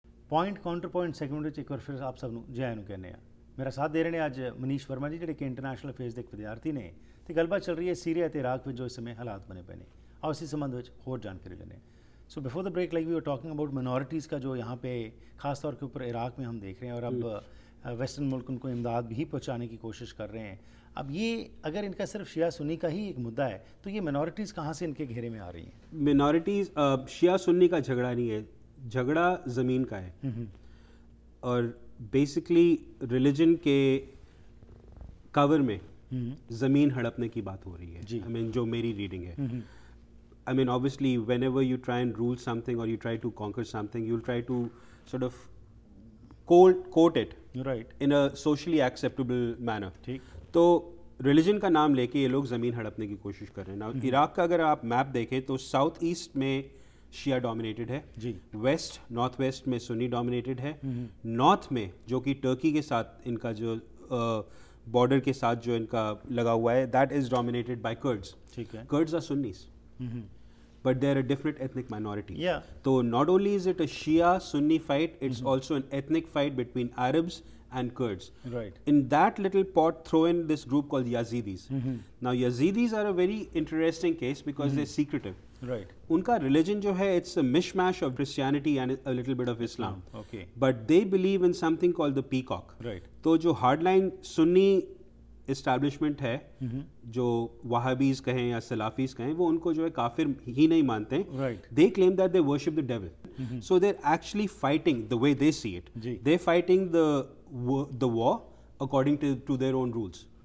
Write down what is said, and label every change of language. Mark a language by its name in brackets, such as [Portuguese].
[Punjabi] Point counter point segment ਵਿੱਚ ਇੱਕ ਵਾਰ ਫਿਰ ਆਪ ਸਭ ਨੂੰ ਜੈ ਨੂੰ ਕਹਿੰਦੇ ਆ। ਮੇਰਾ ਸਾਥ ਦੇ ਰਹੇ ਨੇ ਅੱਜ ਮਨੀਸ਼ ਵਰਮਾ ਜੀ, ਜਿਹੜੇ ਕਿ ਇੰਟਰਨੈਸ਼ਨਲ ਅਫੇਅਰਸ ਦੇ ਇੱਕ ਵਿਦਿਆਰਥੀ ਨੇ, ਤੇ ਗੱਲਬਾਤ ਚੱਲ ਰਹੀ ਹੈ ਸੀਰੀਆ ਤੇ ਇਰਾਕ ਵਿੱਚ ਜੋ ਇਸ ਸਮੇਂ ਹਾਲਾਤ ਬਣੇ ਪਏ ਨੇ। [Hindi] ਆਓ इसी संबंध में और जानकारी लेने। [English] so before the break like we were talking about [Hindi] minorities का जो यहाँ पे ख़ास तौर के ऊपर इराक में हम देख रहे हैं, और अब वेस्टर्न मुल्क उनको इमदाद भी पहुँचाने की कोशिश कर रहे हैं। अब ये अगर इनका सिर्फ शिया सुन्नी का ही एक मुद्दा है तो ये माइनॉरिटीज़ कहाँ से इनके घेरे में आ रही हैं? माइनॉरिटीज़ शिया सुन्नी का झगड़ा नहीं है, झगड़ा ज़मीन का है। और बेसिकली रिलीजन के कवर में ज़मीन हड़पने की बात हो रही है। [English] I mean [Hindi] जो मेरी रीडिंग है, [English] I mean, obviously, whenever you try and rule something or you try to conquer something, you'll try to sort of quote it in a socially acceptable manner. [Hindi] तो रिलीजन का नाम लेके ये लोग ज़मीन हड़पने की कोशिश कर रहे हैं। Now, इराक का अगर आप मैप देखें तो साउथ ईस्ट में शिया डोमिनेटेड है, वेस्ट नॉर्थ वेस्ट में सुन्नी डोमिनेटेड है, नॉर्थ में जो कि टर्की के साथ इनका जो बॉर्डर के साथ जो इनका लगा हुआ है, [English] That is dominated by Kurds. Kurds are Sunnis, but they're a different ethnic minority. So not only is it a Shia-Sunni fight, it's also an ethnic fight between Arabs and Kurds. In that little pot, throw in this group called Yazidis. Now Yazidis are a very interesting case because they're secretive. [Hindi] Unka religion jo hai, [English] it's a mishmash of Christianity and a little bit of Islam. But they believe in something called the peacock. [Hindi] तो जो hardline Sunni establishment है, जो वहाबीज कहें या सलाफीज कहें, वो उनको जो है काफिर ही नहीं मानते हैं। [English] They claim that they worship the devil, so they are actually fighting the way they see it, they fighting the war according to their own rules.